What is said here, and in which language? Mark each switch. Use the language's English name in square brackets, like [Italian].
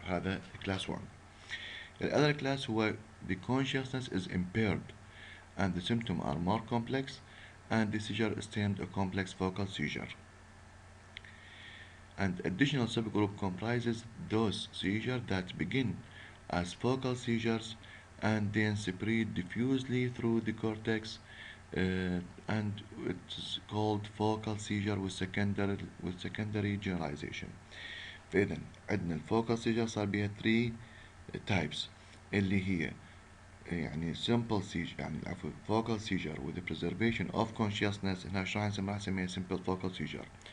[Arabic] هذا class 1. [English] The other class هو the consciousness is impaired and the symptoms are more complex and the seizure is termed a complex focal seizure. And additional subgroup comprises those seizures that begin as focal seizures and then spread diffusely through the cortex, and it's called focal seizure with secondary generalization. [Arabic] فإذا عندنا [English] الفوكال seizure [Arabic] صار بيها [English] 3 types [Arabic] اللي هي يعني [English] simple seizure يعني العفو focal seizure with the preservation of consciousness. [Arabic] هنا شو راح نسميها simple focal seizure.